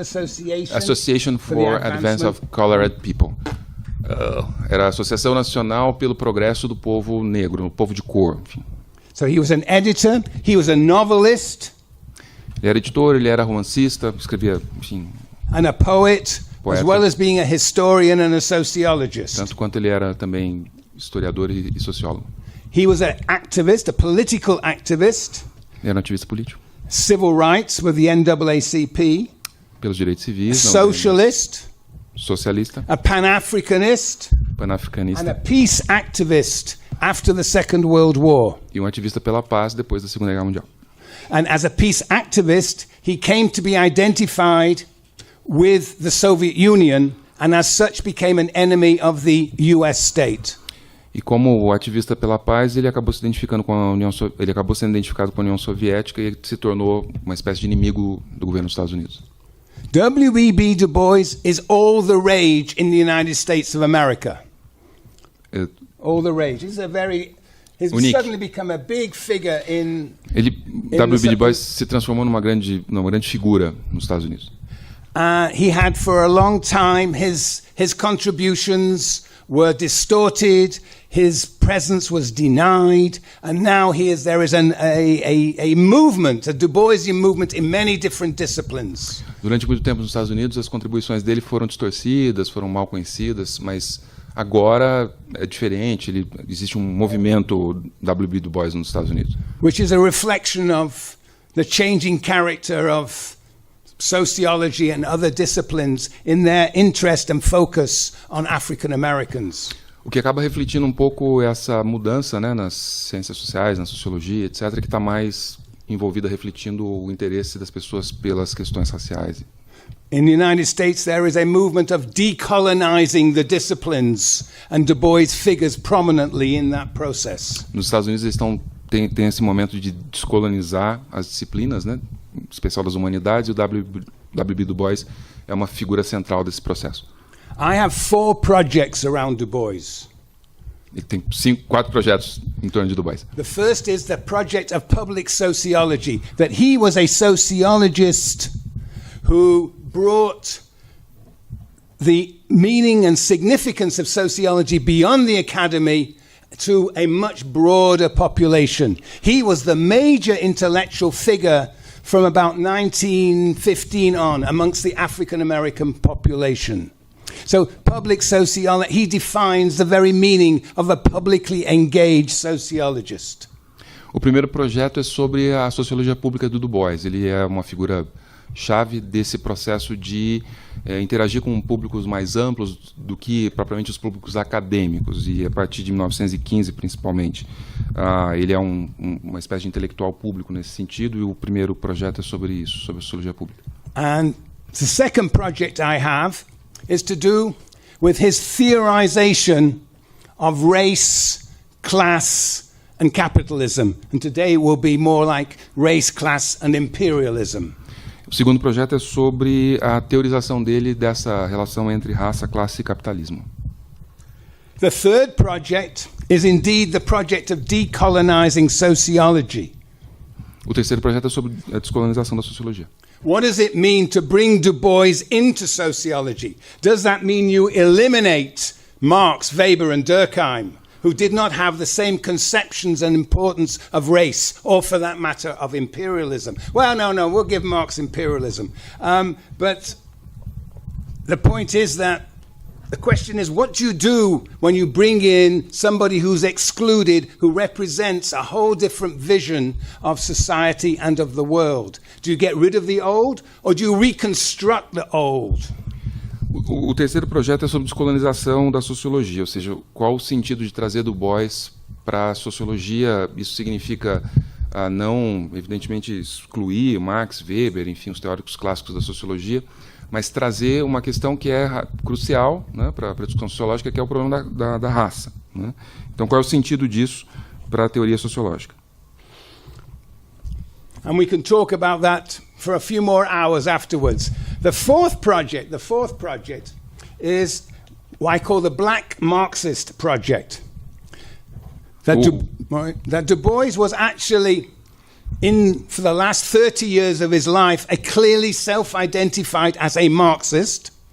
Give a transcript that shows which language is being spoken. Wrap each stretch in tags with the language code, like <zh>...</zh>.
<en>Association for Advance of Colored People.</en> <pt>Era a Associação Nacional pelo Progresso do Povo Negro, o povo de cor. Enfim.</pt> <en>So he was an editor, he was a novelist.</en> <pt>Ele era editor, ele era romancista, escrevia, enfim,</pt> <en>and a poet,</en> <pt>poeta,</pt> <en>as well as being a historian and a sociologist.</en> <pt>Tanto quanto ele era também historiador e sociólogo.</pt> <en>He was an activist, a political activist.</en> <pt>Ele era um ativista político.</pt> <en>Civil rights with the NAACP.</en> <pt>Pelos direitos civis.</pt> <en>Socialist.</en> <pt>Socialista.</pt> <en>A Pan-Africanist.</en> <pt>Pan-africanista.</pt> <en>And a peace activist after the Second World War.</en> <pt>E um ativista pela paz depois da Segunda Guerra Mundial.</pt> <en>And as a peace activist, he came to be identified with the Soviet Union and as such became an enemy of the US state.</en> <pt>E como ativista pela paz, ele acabou se identificando com a ele acabou sendo identificado com a União Soviética e se tornou uma espécie de inimigo do governo dos Estados Unidos.</pt> <en>W.E.B Du Bois is all the rage in the United States of America. All the rage. He's suddenly become a big figure in.</en> <pt>W.E.B Du Bois se transformou numa grande figura nos Estados Unidos.</pt> <en>He had for a long time his contributions were distorted, his presence was denied, and now there is a movement, a Du Boisian movement in many different disciplines.</en> <pt>Durante muito tempo nos Estados Unidos, as contribuições dele foram distorcidas, foram mal conhecidas, mas agora é diferente. Existe um movimento W.E.B Du Bois nos Estados Unidos.</pt> <en>Which is a reflection of the changing character of sociology and other disciplines in their interest and focus on African Americans.</en> <pt>O que acaba refletindo um pouco essa mudança, né, nas ciências sociais, na sociologia, etc., que está mais envolvida refletindo o interesse das pessoas pelas questões raciais.</pt> <en>In the United States, there is a movement of decolonizing the disciplines, and Du Bois figures prominently in that process.</en> <pt>Nos Estados Unidos eles tem esse momento de descolonizar as disciplinas, né, em especial das humanidades, e o W.E.B Du Bois é uma figura central desse processo.</pt> <en>I have 4 projects around Du Bois.</en> <pt>Ele tem 4 projetos em torno de Du Bois.</pt> <en>The first is the project of public sociology, that he was a sociologist who brought the meaning and significance of sociology beyond the academy to a much broader population. He was the major intellectual figure from about 1915 on amongst the African American population. So public sociology, he defines the very meaning of a publicly engaged sociologist.</en> <pt>O primeiro projeto é sobre a sociologia pública do Du Bois. Ele é uma figura chave desse processo de interagir com públicos mais amplos do que propriamente os públicos acadêmicos, e a partir de 1915 principalmente. Ele é uma espécie de intelectual público nesse sentido, e o primeiro projeto é sobre isso, sobre a sociologia pública.</pt> <en>And the second project I have is to do with his theorization of race, class, and capitalism. And today will be more like race, class, and imperialism.</en> <pt>O segundo projeto é sobre a teorização dele dessa relação entre raça, classe e capitalismo.</pt> <en>The third project is indeed the project of decolonizing sociology.</en> <pt>O terceiro projeto é sobre a descolonização da sociologia.</pt> <en>What does it mean to bring Du Bois into sociology? Does that mean you eliminate Marx, Weber, and Durkheim, who did not have the same conceptions and importance of race, or for that matter, of imperialism? Well, no, we'll give Marx imperialism. But the point is that the question is, what do you do when you bring in somebody who's excluded, who represents a whole different vision of society and of the world? Do you get rid of the old, or do you reconstruct the old?</en> <pt>O terceiro projeto é sobre descolonização da sociologia, ou seja, qual o sentido de trazer Du Bois para a sociologia. Isso significa não, evidentemente, excluir Marx, Weber, enfim, os teóricos clássicos da sociologia, mas trazer uma questão que é crucial, né, para a discussão sociológica, que é o problema da raça, né? Então, qual é o sentido disso para a teoria sociológica?</pt> <en>And we can talk about that for a few more hours afterwards. The fourth project is what I call the Black Marxist project. That Du Bois was actually, for the last 30 years of his life, a clearly self-identified as a Marxist.</en>